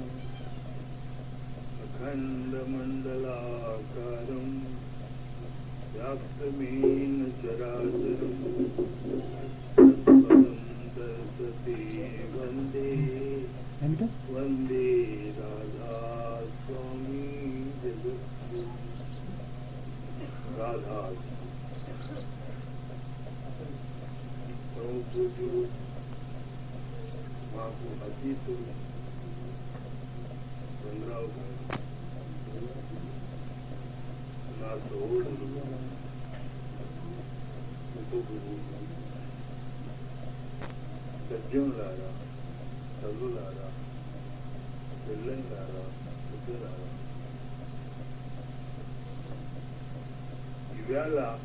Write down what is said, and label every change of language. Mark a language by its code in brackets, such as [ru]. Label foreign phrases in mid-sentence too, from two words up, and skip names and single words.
[sa] अखण्डमण्डलाकारं व्याप्तमेन चराचरं, तत्पदं दर्शते वन्दे वन्दे राधा स्वामी जगद्गुरु। [te] राधा మాకు అతీతుడు చంద్రరావు గారు, నా సోదరుడు ఉపగురువు సజ్జనులారా, చదువులారా, పిల్లలారా, బుద్ధులారా, ఇవాళ